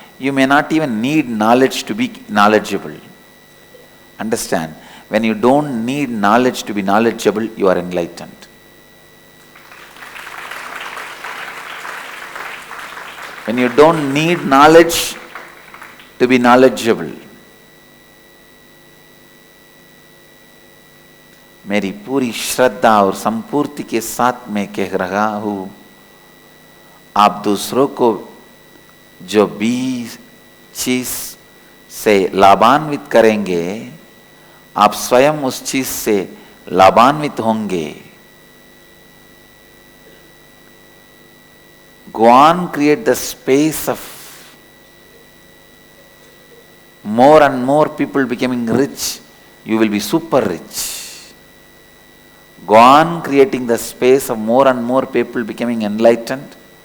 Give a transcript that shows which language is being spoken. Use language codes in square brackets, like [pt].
[en] You may not even need knowledge to be knowledgeable. Understand? When you don't need knowledge to be knowledgeable, you are enlightened. When you don't need knowledge to be knowledgeable. [hi] मेरी पूरी श्रद्धा और संपूर्ति के साथ मैं कह रहा हूँ, आप दूसरों को जो भी चीज से लाभान्वित करेंगे, आप स्वयं उस चीज से लाभान्वित होंगे. [en] Go on, create the space of more and more people becoming rich. You will be super rich. Go on creating the space of more and more people becoming enlightened.